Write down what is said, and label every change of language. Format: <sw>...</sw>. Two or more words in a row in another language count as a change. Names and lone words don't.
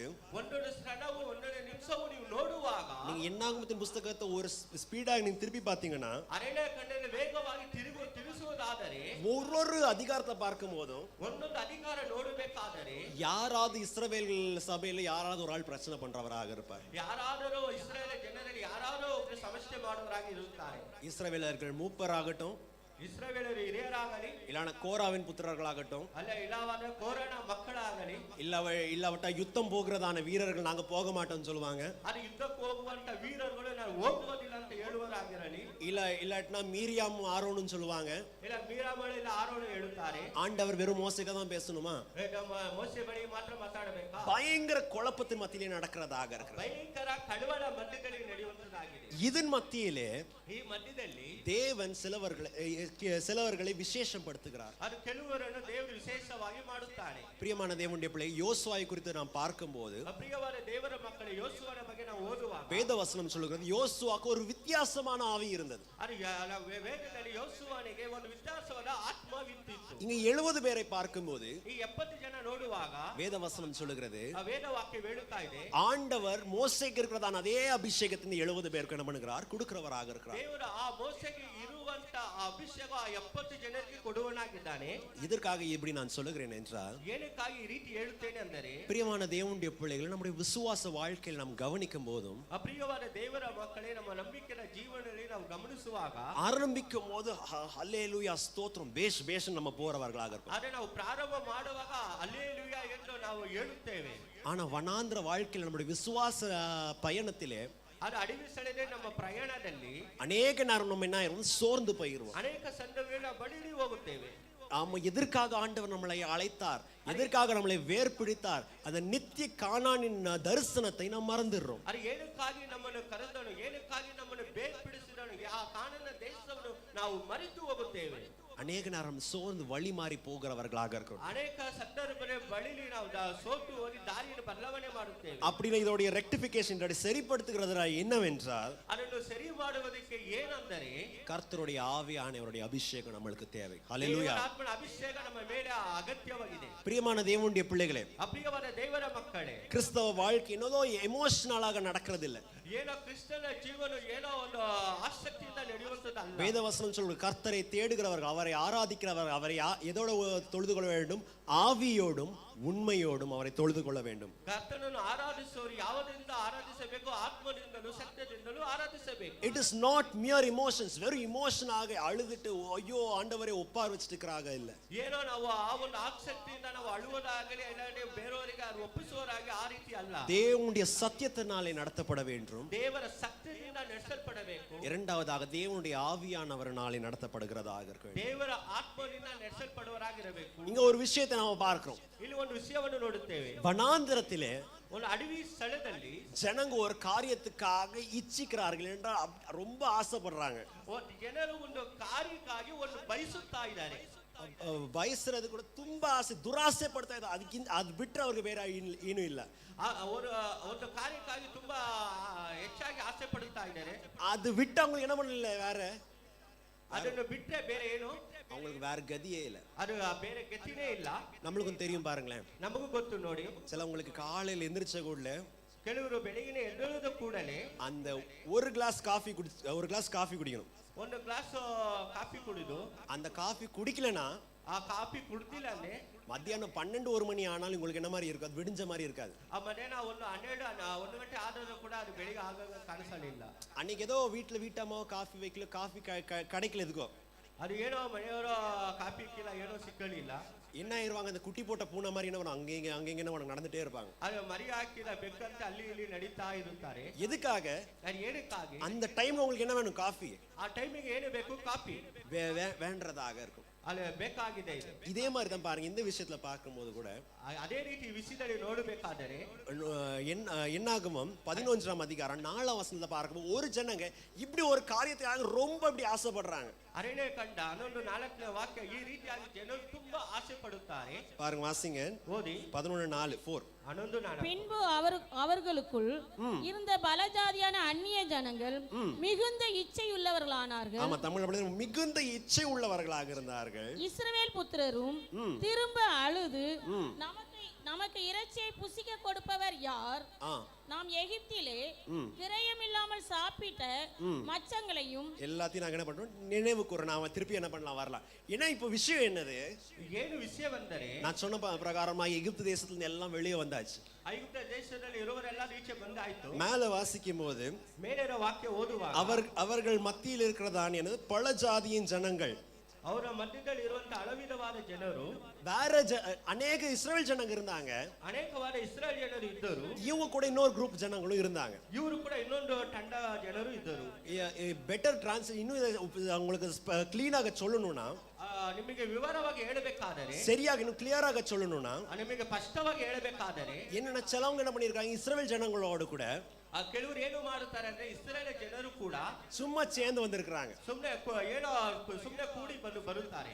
<kn>ಒಂದೊಂದು ಕ್ಷಣವು ಒಂದೊಂದು ನಿಮಿಷವು ನೀವು ನೋಡುವಾಗ,</kn> <ta>நீங்க என்னாகமத்தின் புத்தகத்தை ஒரு ஸ்பீடாக நீங்க திருப்பி பார்த்தீங்கன்னா,</ta> <kn>ಅರಣ್ಯ ಖಂಡದಲ್ಲಿ ವೇಗವಾಗಿ ತಿಳಿಸುವುದಾದರೆ,</kn> <ta>ஒரு அதிகாரத்தை பார்க்கும் போதும்</ta> <kn>ಒಂದೊಂದು ಅಧಿಕಾರ ನೋಡಬೇಕಾದರೆ,</kn> <ta>யாராவது இஸ்ரவேல் சபையில யாராவது ஒரு ஆள் பிரச்சனை பண்றவராக இருப்பார்.</ta> <kn>ಯಾರಾದರೂ ಇಸ್ರಾಯೇಲ್ ಜನರಲ್ಲಿ ಯಾರಾದರೂ ಒಬ್ಬರು ಸಮಸ್ಯೆ ಮಾಡುವವರಾಗಿ ಇರುತ್ತಾರೆ.</kn> <ta>இஸ்ரவேலர்கள் மூப்பராகட்டும்,</ta> <kn>ಇಸ್ರಾಯೇಲರು ಹಿರಿಯರಾಗಲಿ,</kn> <ta>இல்லனா கோராவின் புத்திரர்களாகட்டும்,</ta> <kn>ಅಲ್ಲ ಇಲ್ಲವಾದ ಕೋರನ ಮಕ್ಕಳಾಗಲಿ,</kn> <ta>இல்லாவிட்டா யுத்தம் போகிறதான வீரர்கள் நாங்க போக மாட்டோம்னு சொல்லுவாங்க.</ta> <kn>ಅದು ಯುದ್ಧಕ್ಕೆ ಹೋಗುವಂತ ವೀರರುಗಳು ನಾನು ಹೋಗುವುದಿಲ್ಲ ಅಂತ ಹೇಳುವರಾಗಿರಲಿ,</kn> <ta>இல்லாட்டினா மீரியாம் ஆரோன்னு சொல்லுவாங்க.</ta> <kn>ಇಲ್ಲ ಮೀರಾಮಳೆ ಇಲ್ಲ ಆರೋಣ ಹೇಳುತ್ತಾರೆ.</kn> <ta>ஆண்டவர் வெறும் மோசேக்கு தான் பேசணுமா,</ta> <kn>ನಮ್ಮ ಮೋಸೆ ಬಳಿ ಮಾತ್ರ ಮಾತಾಡಬೇಕಾ?</kn> <ta>பயங்கர குழப்பத்தின் மத்தியிலே நடக்கிறதாக இருக்கிறது.</ta> <kn>ಭಯಂಕರ ಕಳವಳ ಮಧ್ಯದಲ್ಲಿ ನಡೆಯುವಂತದಾಗಿದೆ.</kn> <ta>இதன் மத்தியிலே</ta> <kn>ಈ ಮಧ್ಯದಲ್ಲಿ</kn> <ta>தேவன் சிலவர்களை விசேஷப்படுத்துகிறார்.</ta> <kn>ಅದು ಕೆಲವರನ್ನು ದೇವರು ವಿಶೇಷವಾಗಿ ಮಾಡುತ್ತಾನೆ.</kn> <ta>பிரியமான தேவனுடைய பிள்ளை, யோசுவாவை குறித்து நாம் பார்க்கும்போது,</ta> <kn>ಪ್ರಿಯವಾದ ದೇವರ ಮಕ್ಕಳು ಯೋಸುವನ ಬಗ್ಗೆ ನಾವು ಓದುವಾಗ</kn> <ta>வேதவசனம் சொல்லுகிறது யோசுவாக்கு ஒரு வித்தியாசமான ஆவி இருந்தது.</ta> <kn>ಅದು ವೇದದಲ್ಲಿ ಯೋಸುವನಿಗೆ ಒಂದು ವ್ಯತ್ಯಾಸವಾದ ಆತ್ಮವಿತ್ತು.</kn> <ta>இங்க 70 பேரை பார்க்கும்போது,</ta> <kn>ಈ 70 ಜನ ನೋಡುವಾಗ</kn> <ta>வேதவசனம் சொல்லுகிறது,</ta> <kn>ವೇದವಾಕ್ಯ ಹೇಳುತ್ತಾ ಇದೆ,</kn> <ta>ஆண்டவர் மோசேக்கு இருக்கிறதான அதே அபிஷேகத்தை 70 பேருக்கு என்ன பண்ணுகிறார், கொடுக்கிறவராக இருக்கிறார்.</ta> <kn>ದೇವರು ಆ ಮೋಸೆಗೆ ಇರುವಂತ ಅಭಿಷೇಕ 70 ಜನರಿಗೆ ಕೊಡುವನಾಗಿದ್ದಾನೆ.</kn> <ta>இதற்காக இப்படி நான் சொல்லுகிறேன் என்றால்,</ta> <kn>ಏನಕ್ಕಾಗಿ ಈ ರೀತಿ ಹೇಳುತ್ತೇನೆ ಅಂದರೆ,</kn> <ta>பிரியமான தேவனுடைய பிள்ளைகள், நம்முடைய விசுவாச வாழ்க்கையில் நாம் கவனிக்கும் போதும்,</ta> <kn>ಅಪ್ರಿಯವಾದ ದೇವರ ಮಕ್ಕಳೇ, ನಮ್ಮ ನಂಬಿಕೆಯ ಜೀವನದಲ್ಲಿ ನಾವು ಗಮನಿಸುವಾಗ,</kn> <ta>ஆரம்பிக்கும் போது ஹல்லேலூயா ஸ்தோத்திரம் பேஷ் பேஷ் நம்ம போறவர்களாக இருப்போம்.</ta> <kn>ಆದರೆ ನಾವು ಪ್ರಾರಂಭ ಮಾಡುವಾಗ ಹಲ್ಲೆಲೂಯಾ ಎಂದು ನಾವು ಹೇಳುತ್ತೇವೆ.</kn> <ta>ஆனா வனாந்திர வாழ்க்கையில் நம்முடைய விசுவாச பயணத்திலே,</ta> <kn>ಅದು ಅಡವಿ ಸ್ಥಳದಲ್ಲಿ ನಮ್ಮ ಪ್ರಯಾಣದಲ್ಲಿ</kn> <ta>அநேக நேரம் நம்ம என்ன ஆயிரும், சோர்ந்து போயிருவோம்.</ta> <kn>ಅನೇಕ ಸಂದರ್ಭಗಳಲ್ಲಿ ಬಳಿಡಿ ಹೋಗುತ್ತೇವೆ.</kn> <ta>ஆமா, எதற்காக ஆண்டவர் நம்மளை அழைத்தார், எதற்காக நம்மளை வேர்பிடித்தார், அந்த நித்திய கானானின் தரிசனத்தை நாம் மறந்துடுறோம்.</ta> <kn>ಅದು ಏನಕ್ಕಾಗಿ ನಮ್ಮನ್ನು ಕರೆದನು, ಏನಕ್ಕಾಗಿ ನಮ್ಮನ್ನು ಬೇರ್ಪಡಿಸಿದನು, ಆ ಕಾನನ ದೇಶವನ್ನು ನಾವು ಮರೆತು ಹೋಗುತ್ತೇವೆ.</kn> <ta>அநேக நேரம் சோர்ந்து வழி மாறி போகிறவர்களாக இருக்கிறோம்.</ta> <kn>ಅನೇಕ ಸಂದರ್ಭಗಳಲ್ಲಿ ಬಳಿಲಿ ನಾವು ಸೋತು ಹೋಗಿ ದಾರಿಯನ್ನು ಬದಲಾವಣೆ ಮಾಡುತ್ತೇವೆ.</kn> <ta>அப்படின்னா இதோடைய ரெக்டிஃபிகேஷன் சரிப்படுத்துகிறது என்னவென்றால், ಅದನ್ನು ಸರಿ ಮಾಡುವುದಕ್ಕೆ ಏನೆಂದರೆ, கர்த்தருடைய ஆவியானவருடைய அபிஷேகம் நம்மளுக்கு தேவை. ஹல்லேலூயா.</ta> <kn>ಆತ್ಮನ ಅಭಿಷೇಕ ನಮ್ಮ ಮೇಲೆ ಅಗತ್ಯವಾಗಿದೆ.</kn> <ta>பிரியமான தேவனுடைய பிள்ளைகளே,</ta> <kn>ಅಪ್ರಿಯವಾದ ದೇವರ ಮಕ್ಕಳೇ,</kn> <ta>கிறிஸ்தவ வாழ்க்கை என்னதோ எமோஷனலாக நடக்கிறது இல்லை.</ta> <kn>ಏನೋ ಕ್ರಿಸ್ತನ ಜೀವನ ಏನೋ ಒಂದು ಆಸಕ್ತಿಯಿಂದ ನಡೆಯುವಂತದ್ದಲ್ಲ.</kn> <ta>வேதவசனம் சொல்லுகிறது, கர்த்தரை தேடுகிறவர்கள், அவரை ஆராதிக்கிறவர்கள், அவரை எதோட தொழுது கொள்ள வேண்டும், ஆவியோடும் உண்மையோடும் அவரை தொழுது கொள்ள வேண்டும்.</ta> <kn>ಕರ್ತನನ್ನು ಆರಾಧಿಸುವವರು ಯಾವುದರಿಂದ ಆರಾಧಿಸಬೇಕು, ಆತ್ಮದಿಂದಲೂ ಸತ್ಯದಿಂದಲೂ ಆರಾಧಿಸಬೇಕು.</kn> <en>It is not mere emotions,</en> <ta>வெறும் இமோஷன் ஆக அழுதுட்டு ஐயோ ஆண்டவரே ஒப்பார் வச்சிருக்கிறாங்க இல்ல.</ta> <kn>ಏನೋ ನಾವು ಆ ಒಂದು ಆಸಕ್ತಿಯಿಂದ ನಾವು ಅಳುವುದಾಗಲಿ ಇಲ್ಲಾಂದ್ರೆ ಬೇರೆಯವರಿಗೆ ಅದು ಒಪ್ಪಿಸುವವರಾಗಿ ಆ ರೀತಿ ಅಲ್ಲ.</kn> <ta>தேவனுடைய சத்தியத்தினாலே நடத்தப்பட வேண்டும்.</ta> <kn>ದೇವರ ಸತ್ಯದಿಂದ ನಡೆಸಲ್ಪಡಬೇಕು.</kn> <ta>இரண்டாவதாக தேவனுடைய ஆவியானவரினாலே நடத்தப்படுகிறதாக இருக்கும்.</ta> <kn>ದೇವರ ಆತ್ಮದಿಂದ ನಡೆಸಲ್ಪಡುವರಾಗಿರಬೇಕು.</kn> <ta>இங்க ஒரு விஷயத்தை நாம பார்க்கிறோம்.</ta> <kn>ಇಲ್ಲಿ ಒಂದು ವಿಷಯವನ್ನು ನೋಡುತ್ತೇವೆ.</kn> <ta>வனாந்திரத்திலே</ta> <kn>ಒಂದು ಅಡವಿ ಸ್ಥಳದಲ್ಲಿ</kn> <ta>ஜனங்க ஒரு காரியத்துக்காக இச்சிக்கிறார்கள் என்றால் ரொம்ப ஆசைப்படுறாங்க.</ta> <kn>ಜನರು ಒಂದು ಕಾರ್ಯಕ್ಕಾಗಿ ಒಂದು ಬಯಸುತ್ತಾ ಇದ್ದಾರೆ. ಬಯಸಿರೋದು ಕೂಡ ತುಂಬಾ ಆಸೆ, ದುರಾಸೆ ಪಡ್ತಾ ಇದ್ದಾರೆ. ಅದಕ್ಕಿಂತ ಅದು ಬಿಟ್ಟರೆ ಅವ್ರಿಗೆ ಬೇರೆ ಏನೂ ಇಲ್ಲ. ಒಂದು ಕಾರ್ಯಕ್ಕಾಗಿ ತುಂಬಾ ಹೆಚ್ಚಾಗಿ ಆಸೆ ಪಡುತ್ತಾ ಇದ್ದಾರೆ.</kn> <ta>அது விட்டு அவங்க என்ன பண்ணல, வேற</ta> <kn>ಅದನ್ನು ಬಿಟ್ಟರೆ ಬೇರೆ ಏನು</kn> <ta>அவங்களுக்கு வேற கதியே இல்ல.</ta> <kn>ಅದು ಬೇರೆ ಗತಿನೇ ಇಲ್ಲ.</kn> <ta>நம்மளுக்கும் தெரியும் பாருங்களேன்,</ta> <kn>ನಮಗೂ ಗೊತ್ತು ನೋಡಿ.</kn> <ta>சிலவங்களுக்கு காலையில் எந்திரிச்ச கூடல,</ta> <kn>ಕೆಲವರು ಬೆಳಗಿನ ಎದ್ದೇಳದ ಕೂಡಲೇ</kn> <ta>அந்த ஒரு</ta> <en>glass coffee</en> <ta>குடிக்கணும்.</ta> <kn>ಒಂದು</kn> <en>glass coffee</en> <kn>ಕುಡಿದು,</kn> <ta>அந்த காஃபி குடிக்கலனா,</ta> <kn>ಆ ಕಾಫಿ ಕುಡ್ದಿಲ್ಲ ಅಂದ್ರೆ</kn> <ta>மத்தியானம் 12-1 மணி ஆனாலும் உங்களுக்கு என்ன மாதிரி இருக்கும், அது விடிஞ்ச மாதிரி இருக்காது.</ta> <kn>ಆ ಮಧ್ಯಾಹ್ನ 1 ಗಂಟೆ ಆದರೂ ಕೂಡ ಅದು ಬೆಳಿಗ್ಗೆ ಆಗಾಗ ಕಾಣಿಸಲಿಲ್ಲ.</kn> <ta>அன்னைக்கு ஏதோ வீட்டுல வீட்டம்மா காஃபி வைக்கல, காஃபி கிடைக்கல, எதுக்கோ</ta> <kn>ಅದು ಏನೋ ಮನೆಯವರ ಕಾಫಿ ಇಕ್ಕಿಲ್ಲ, ಏನೋ ಸಿಕ್ಕಲಿಲ್ಲ.</kn> <ta>என்ன ஆயிருவாங்க, அந்த குட்டி போட்ட பூனை மாதிரி என்ன பண்ணுவாங்க, அங்க என்ன பண்ணுவாங்க, நடந்துட்டே இருப்பாங்க.</ta> <kn>ಅದು ಮರಿ ಹಾಕಿದ ಬೆಕ್ಕಂತೆ ಅಲ್ಲಿ ಇಲ್ಲಿ ನಡೀತಾ ಇರುತ್ತಾರೆ.</kn> <ta>எதுக்காக?</ta> <kn>ನಾನು ಏನಕ್ಕಾಗಿ?</kn> <ta>அந்த டைம் உங்களுக்கு என்ன வேணும்? காஃபி.</ta> <kn>ಆ ಟೈಮಿಗೆ ಏನು ಬೇಕು? ಕಾಫಿ</kn> <ta>வேண்டதாக இருக்கும்.</ta> <kn>ಅಲ್ಲಿ ಬೇಕಾಗಿದೆ.</kn> <ta>இதே மாதிரி தான் பாருங்க, இந்த விஷயத்துல பார்க்கும்போது கூட</ta> <kn>ಅದೇ ರೀತಿ ವಿಷಯದಲ್ಲಿ ನೋಡಬೇಕಾದರೆ</kn> <ta>என்னாகமம் 11ஆம் அதிகாரம் 4ஆம் வசனத்துல பார்க்கும்போது ஒரு ஜனங்க இப்படி ஒரு காரியத்தை ரொம்ப இப்படி ஆசைப்படுறாங்க.</ta> <kn>ಅರಣ್ಯ ಕಂಡ 11:4 ವಾಕ್ಯ ಈ ರೀತಿಯಾಗಿ ಜನರು ತುಂಬಾ ಆಸೆ ಪಡುತ್ತಾರೆ.</kn> <ta>பாருங்க, வாசிங்க.</ta> <kn>ಓದಿ 11:4. 11:4.</kn> <ta>பின்பு அவர்களுக்குள் இருந்த பலஜாதியான அந்நிய ஜனங்கள் மிகுந்த இச்சையுள்ளவர்களானார்கள். ஆமா, தமிழ்ல மிகுந்த இச்சை உள்ளவர்களாக இருந்தார்கள். இஸ்ரவேல் புத்திரரும் திரும்ப அழுது நமக்கு இறைச்சியை புசிக்க கொடுப்பவர் யார்? நாம் எகிப்திலே கிரயமில்லாமல் சாப்பிட்ட மச்சங்களையும் எல்லாத்தையும் நாங்க என்ன பண்றோம், நினைவு கூறணும். நாம திருப்பி என்ன பண்ணலாம், வரலாம். ஏன்னா இப்ப விஷயம் என்னது,</ta> <kn>ಏನು ವಿಷಯವೆಂದರೆ</kn> <ta>நான் சொன்ன பிரகாரமா எகிப்து தேசத்துல இருந்து எல்லாம் வெளியே வந்தாச்சு.</ta> <kn>ಐಗುಪ್ತ ದೇಶದಲ್ಲಿ ಇರುವವರೆಲ್ಲ ಈಚೆ ಬಂದಾಯ್ತು.</kn> <ta>மேல வாசிக்கும் போது</ta> <kn>ಮೇಲಿನ ವಾಕ್ಯ ಓದುವಾಗ</kn> <ta>அவர்கள் மத்தியில் இருக்கிறதான் என்னது, பல ஜாதியின் ஜனங்கள்,</ta> <kn>ಅವರ ಮಧ್ಯದಲ್ಲಿ ಇರುವಂತ ಹಲವಿಧವಾದ ಜನರು,</kn> <ta>வேற அநேக இஸ்ரவேல் ஜனங்க இருந்தாங்க.</ta> <kn>ಅನೇಕವಾದ ಇಸ್ರಾಯೇಲ್ ಜನರು ಇದ್ದರು.</kn> <ta>இவங்க கூட இன்னொரு குரூப் ஜனங்களும் இருந்தாங்க.</ta> <kn>ಇವರು ಕೂಡ ಇನ್ನೊಂದು ತಂಡ ಜನರು ಇದ್ದರು.</kn> <en>better translate</en> <ta>இன்னும் உங்களுக்கு கிளீனாக சொல்லணும்னா,</ta> <kn>ನಿಮಗೆ ವಿವರವಾಗಿ ಹೇಳಬೇಕಾದರೆ,</kn> <ta>சரியாக இன்னும் கிளியராக சொல்லணும்னா,</ta> <kn>ನಿಮಗೆ ಸ್ಪಷ್ಟವಾಗಿ ಹೇಳಬೇಕಾದರೆ</kn> <ta>என்னன்னா சிலவங்க என்ன பண்ணிருக்காங்க, இஸ்ரவேல் ஜனங்களோட கூட</ta> <kn>ಕೆಲವರು ಏನು ಮಾಡುತ್ತಾರೆ ಅಂದ್ರೆ ಇಸ್ರಾಯೇಲ್ ಜನರು ಕೂಡ</kn> <ta>சும்மா சேர்ந்து வந்திருக்காங்க.</ta> <kn>ಸುಮ್ಮನೆ ಏನೋ ಸುಮ್ಮನೆ ಕೂಡಿ ಬರುತ್ತಾರೆ.</kn>